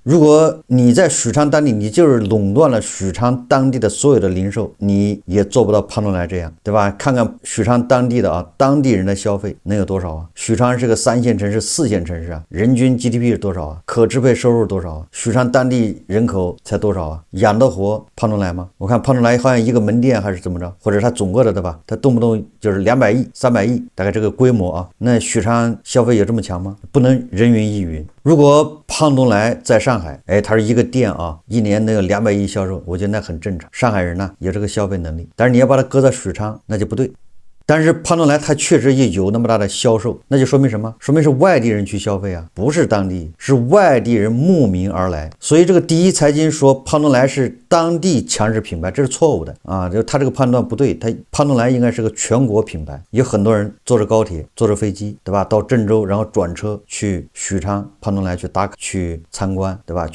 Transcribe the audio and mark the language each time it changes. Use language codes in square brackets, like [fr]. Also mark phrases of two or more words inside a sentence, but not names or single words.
[zh] 如果你在許昌當地，你就是壟斷了許昌當地的所有的零售，你也做不到胖東來這樣，對吧？看看許昌當地的當地人的消費能有多少啊？許昌是個3線城市、4線城市啊，人均 GDP 是多少啊？可支配收入多少啊？許昌當地人口才多少啊？養得活胖東來嗎？我看胖東來好像一個門店還是怎麼着，或者他总个的对吧？他动不动就是200億、300億，大概這個規模啊。那許昌消費有這麼強嗎？不能人云亦云。如果胖東來在上海，他是一個店啊，1年能有200億銷售，我覺得那很正常。上海人呢有這個消費能力，但是你要把它擱在許昌，那就不對。但是胖東來他確實也有那麼大的銷售，那就說明什麼？說明是外地人去消費啊，不是當地，是外地人慕名而來。所以這個第一財經說胖東來是當地強勢品牌，這是錯誤的啊！就他這個判斷不對，胖東來應該是個全國品牌，有很多人坐着高鐵、坐着飛機，對吧？到鄭州，然後轉車去許昌胖東來去打卡、去參觀，對吧？